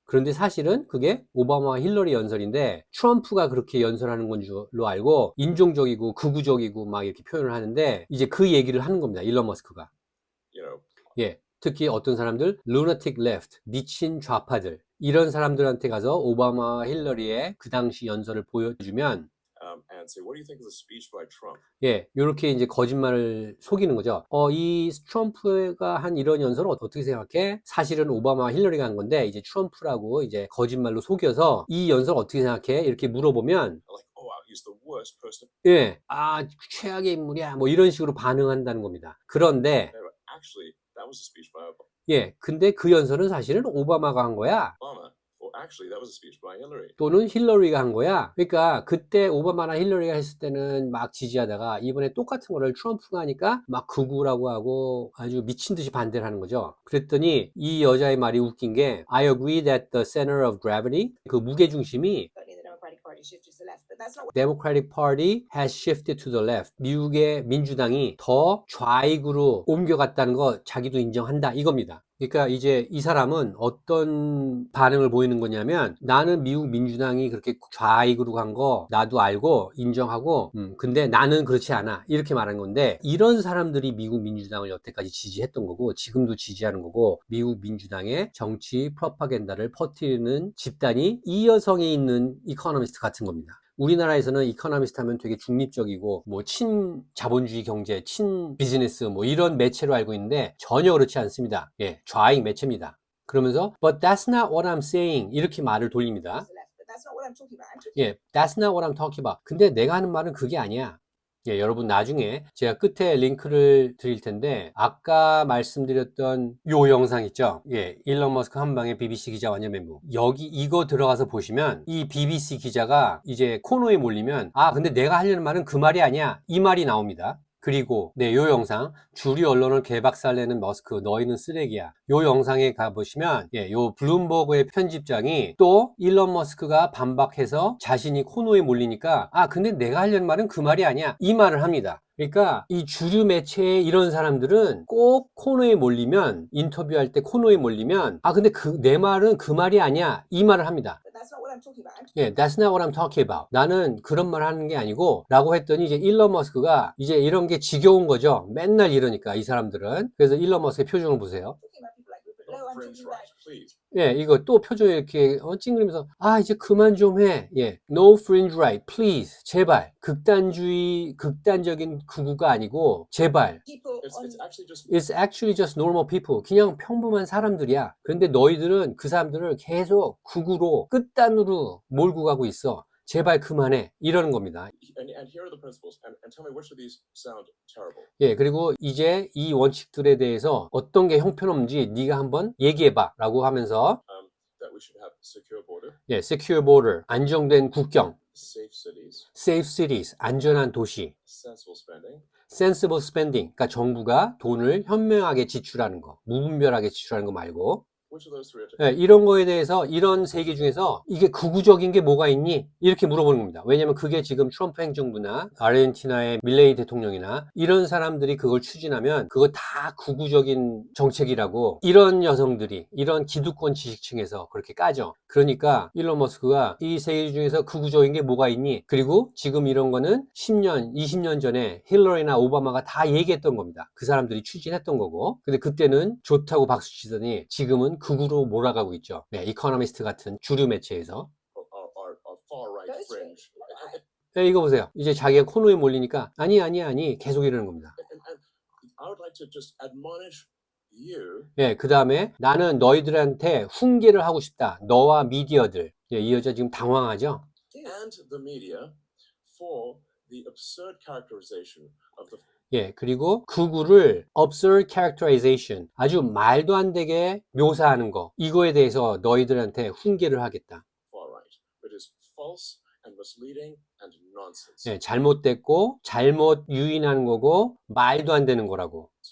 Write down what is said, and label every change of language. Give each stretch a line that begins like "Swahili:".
Korean: 그런데 사실은 그게 오바마와 힐러리 연설인데 트럼프가 그렇게 연설하는 건 줄로 알고 인종적이고 극우적이고 막 이렇게 표현을 하는데 이제 그 얘기를 하는 겁니다. 일론 머스크가.
English: you know,
Korean: 예. 특히 어떤 사람들
English: lunatic left,
Korean: 미친 좌파들 이런 사람들한테 가서 오바마와 힐러리의 그 당시 연설을 보여주면
English: and say, what do you think of the speech by Trump?
Korean: 예, 요렇게 이제 거짓말을 속이는 거죠. 이 트럼프가 한 이런 연설을 어떻게 생각해? 사실은 오바마와 힐러리가 한 건데, 이제 트럼프라고 이제 거짓말로 속여서 이 연설 어떻게 생각해? 이렇게 물어보면,
English: They're like, oh wow, he's the worst person.
Korean: 예, 아, 최악의 인물이야. 뭐 이런 식으로 반응한다는 겁니다. 그런데,
English: No, but actually, that was a speech by
Korean: 예, 근데 그 연설은 사실은 오바마가 한 거야.
English: Obama. Or actually, that was a speech by Hillary.
Korean: 또는 힐러리가 한 거야. 그러니까 그때 오바마나 힐러리가 했을 때는 막 지지하다가 이번에 똑같은 거를 트럼프가 하니까 막 극우라고 하고 아주 미친 듯이 반대를 하는 거죠. 그랬더니 이 여자의 말이 웃긴 게
English: I agree that the center of gravity
Korean: 그 무게중심이
English: Certainly the Democratic Party shifted to the left, but that's not what Democratic Party has shifted to the left.
Korean: 미국의 민주당이 더 좌익으로 옮겨갔다는 거 자기도 인정한다 이겁니다. 그러니까 이제 이 사람은 어떤 반응을 보이는 거냐면 나는 미국 민주당이 그렇게 좌익으로 간 거 나도 알고 인정하고 근데 나는 그렇지 않아 이렇게 말한 건데 이런 사람들이 미국 민주당을 여태까지 지지했던 거고 지금도 지지하는 거고 미국 민주당의 정치 프로파간다를 퍼뜨리는 집단이 이 여성이 있는 이코노미스트 같은 겁니다. 우리나라에서는 이코노미스트 하면 되게 중립적이고 뭐 친자본주의 경제, 친비즈니스 뭐 이런 매체로 알고 있는데 전혀 그렇지 않습니다. 예, 좌익 매체입니다. 그러면서
English: But that's not what I'm saying
Korean: 이렇게 말을 돌립니다.
English: is the left, but that's not what I'm talking about. I'm talking 예, that's not what I'm talking about.
Korean: 근데 내가 하는 말은 그게 아니야. 예, 여러분 나중에 제가 끝에 링크를 드릴 텐데 아까 말씀드렸던 요 영상 있죠? 예, 일론 머스크 한방에 BBC 기자 완전 멘붕. 여기 이거 들어가서 보시면 이 BBC 기자가 이제 코너에 몰리면 아 근데 내가 하려는 말은 그 말이 아니야 이 말이 나옵니다. 그리고 네, 요 영상 주류 언론을 개박살내는 머스크 너희는 쓰레기야. 요 영상에 가보시면 예, 요 블룸버그의 편집장이 또 일론 머스크가 반박해서 자신이 코너에 몰리니까 아 근데 내가 하려는 말은 그 말이 아니야 이 말을 합니다. 그러니까 이 주류 매체의 이런 사람들은 꼭 코너에 몰리면 인터뷰할 때 코너에 몰리면 아 근데 내 말은 그 말이 아니야 이 말을 합니다.
English: but that's not what I'm talking about. 예, that's not what I'm talking about.
Korean: 나는 그런 말 하는 게 아니고 라고 했더니 이제 일론 머스크가 이제 이런 게 지겨운 거죠. 맨날 이러니까 이 사람들은. 그래서 일론 머스크의 표정을 보세요.
English: I'm talking about people like Rupert I'm fringe talking about right, please.
Korean: 예, 이거 또 표정이 이렇게 찡그리면서 아 이제 그만 좀 해.
English: 예, no fringe right, please.
Korean: 제발. 극단적인 극우가 아니고 제발.
English: people It's on actually just It's actually just normal people.
Korean: 그냥 평범한 사람들이야. 그런데 너희들은 그 사람들을 계속 극우로 끝단으로 몰고 가고 있어. 제발 그만해. 이러는 겁니다.
English: and here are the principles and tell me which of these sound terrible.
Korean: 예, 그리고 이제 이 원칙들에 대해서 어떤 게 형편없는지 네가 한번 얘기해봐 라고 하면서
English: That we should have secure border,
Korean: 예,
English: secure border,
Korean: 안정된 국경,
English: safe cities, safe cities,
Korean: 안전한 도시,
English: sensible spending, sensible spending,
Korean: 그러니까 정부가 돈을 현명하게 지출하는 거, 무분별하게 지출하는 거 말고
English: which of those three are
Korean: 예, 이런 거에 대해서 이런 세 개 중에서 이게 극우적인 게 뭐가 있니? 이렇게 물어보는 겁니다. 왜냐면 그게 지금 트럼프 행정부나 아르헨티나의 밀레이 대통령이나 이런 사람들이 그걸 추진하면 그거 다 극우적인 정책이라고 이런 여성들이 이런 기득권 지식층에서 그렇게 까죠. 그러니까 일론 머스크가 이 세 개 중에서 극우적인 게 뭐가 있니? 그리고 지금 이런 거는 10년, 20년 전에 힐러리나 오바마가 다 얘기했던 겁니다. 그 사람들이 추진했던 거고. 근데 그때는 좋다고 박수 치더니 지금은 극우로 몰아가고 있죠. 네, 이코노미스트 같은 주류 매체에서.
English: are far right those three. fringe.
Korean: 네, 이거 보세요. 이제 자기가 코너에 몰리니까 아니 계속 이러는 겁니다.
English: And I would like to just admonish you
Korean: 예, 그 다음에 나는 너희들한테 훈계를 하고 싶다. 너와 미디어들. 예, 이 여자 지금 당황하죠?
English: and the media for the absurd characterization of the
Korean: 예, 그리고 극우를
English: absurd characterization,
Korean: 아주 말도 안 되게 묘사하는 거. 이거에 대해서 너희들한테 훈계를 하겠다.
English: far right, which is false and misleading and nonsense.
Korean: 예, 잘못됐고 잘못 유인하는 거고 말도 안 되는 거라고.